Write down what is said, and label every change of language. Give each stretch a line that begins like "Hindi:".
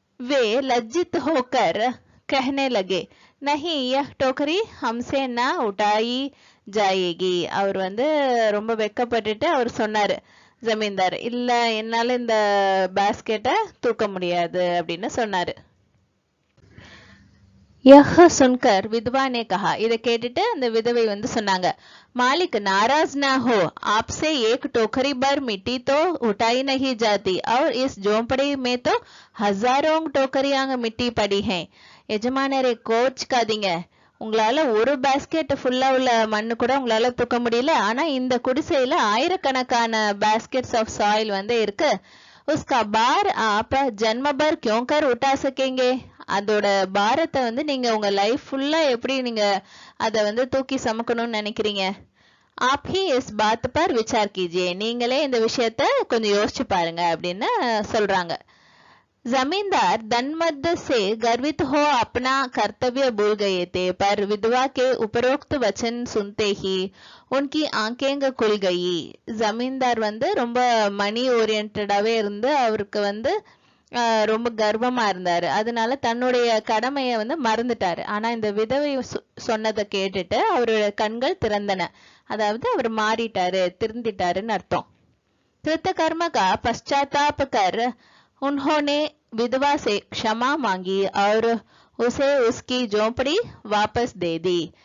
Hindi: वे लज्जित होकर कहने लगे, नहीं यह टोकरी हमसे ना उठाई जाएगी.
Tamil: அவர் வந்து ரொம்ப வெக்கப்பட்டுட்டு அவர் சொன்னாரு ஜமீன்தார், இல்ல என்னால இந்த பேஸ்கெட்டை தூக்க முடியாது அப்படின்னு சொன்னாரு.
Hindi: यह सुनकर विधवा ने कहा,
Tamil: இதை கேட்டுட்டு அந்த விதவை வந்து சொன்னாங்க,
Hindi: मालिक नाराज ना हो, आपसे एक टोकरी भर मिट्टी तो उठाई नहीं जाती और इस झोंपड़ी में तो हजारों टोकरियां मिट्टी पड़ी हैं.
Tamil: எஜமானரே, கோச்சுக்காதீங்க, உங்களால ஒரு பேஸ்கெட் ஃபுல்லா உள்ள மண்ணு கூட உங்களால தூக்க முடியல, ஆனா இந்த குடிசையில ஆயிரக்கணக்கான பேஸ்கெட்ஸ் ஆஃப் சாயில் வந்து இருக்கு.
Hindi: उसका बार आप जन्म भर क्यों कर उठा सकेंगे.
Tamil: அதோட பாரத்தை வந்து நீங்க உங்க லைஃப் ஃபுல்லா எப்படி நீங்க அதை வந்து தூக்கி சமக்கணும்னு நினைக்கிறீங்க.
Hindi: आप ही इस बात पर विचार कीजिए,
Tamil: நீங்களே இந்த விஷயத்த கொஞ்சம் யோசிச்சு பாருங்க அப்படின்னு சொல்றாங்க.
Hindi: जमींदार धनमद से गर्वित हो अपना कर्तव्य भूल गए थे, पर विधवा के उपरोक्त वचन सुनते ही उनकी आंखें खुल गई.
Tamil: जमींदार வந்து ரொம்ப மணி ஓரியன்டாவே இருந்து அவருக்கு வந்து ரொம்ப கர்வமா இருந்தாரு, அதனால தன்னுடைய கடமையை வந்து மறந்துட்டாரு. ஆனா இந்த விதவை சொன்னதை கேட்டுட்டு அவருடைய கண்கள் திறந்தன, அதாவது அவர் மாறிட்டாரு, திருந்திட்டாருன்னு அர்த்தம்.
Hindi: कृत कर्म का पश्चाताप कर उन्होंने विधवा से क्षमा मांगी और उसे उसकी झोंपड़ी वापस दे दी.